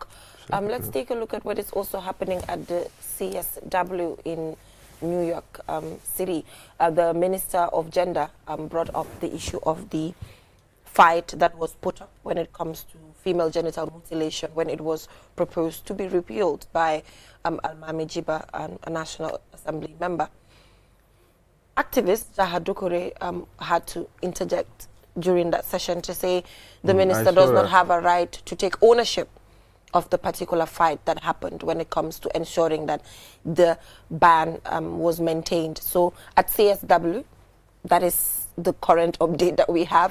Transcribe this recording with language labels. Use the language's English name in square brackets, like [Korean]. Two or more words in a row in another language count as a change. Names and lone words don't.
[English] Let's take a look at what is also happening at the CSW in New York City. The Minister of Gender brought up the issue of the fight that was put up when it comes to female genital mutilation, when it was proposed to be repealed by Almami Jiba, a National Assembly member. Activist Jaha Dukure had to interject during that session to say the minister does not have a right to take ownership of the particular fight that happened when it comes to ensuring that the ban was maintained. So at CSW, that is the current update that we have.